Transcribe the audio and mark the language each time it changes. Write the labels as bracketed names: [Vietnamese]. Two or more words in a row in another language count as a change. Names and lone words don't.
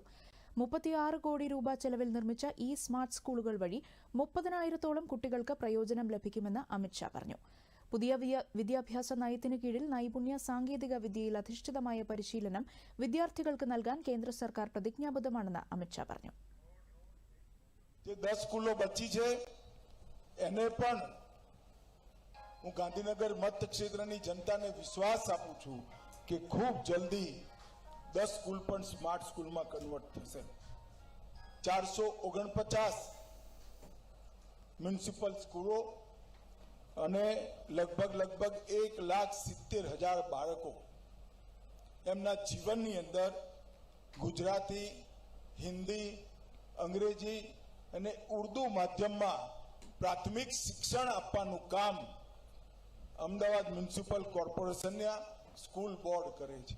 [Malayalam] 36 കോടി രൂപ ചെലവിൽ നിർമ്മിച്ച ഈ [English] smart schools [Malayalam] വഴി 30,000-ഓളം കുട്ടികൾക്ക് പ്രയോജനം ലഭിക്കുമെന്ന് അമിത് ഷാ പറഞ്ഞു. പുതിയ വിദ്യാഭ്യാസ നയത്തിനു കീഴിൽ നൈപുണ്യ സാങ്കേതിക വിദ്യയിൽ അധിഷ്ഠിതമായ പരിശീലനം വിദ്യാർത്ഥികൾക്ക് നൽകാൻ കേന്ദ്ര സർക്കാർ പ്രതിജ്ഞാബദ്ധമാണെന്ന് അമിത് ഷാ പറഞ്ഞു. [Gujarati] હું ગાંધીનગર મત ક્ષેત્રની જનતાને વિશ્વાસ આપું છું કે ખૂબ જલ્દી 10 સ્કૂલ પણ [English] smart school [Gujarati] કન્વર્ટ થશે. 449 [English] municipal schools [Gujarati] અને લગભગ 1,70,000 બાળકો એમના જીવનની અંદર ગુજરાતી, હિન્દી, અંગ્રેજી અને ઉર્દુ માધ્યમમાં પ્રાથમિક શિક્ષણ આપવાનું કામ અમદાવાદ મ્યુનિસિપલ કોર્પોરેશનના [English] school board [Gujarati] કરે છે.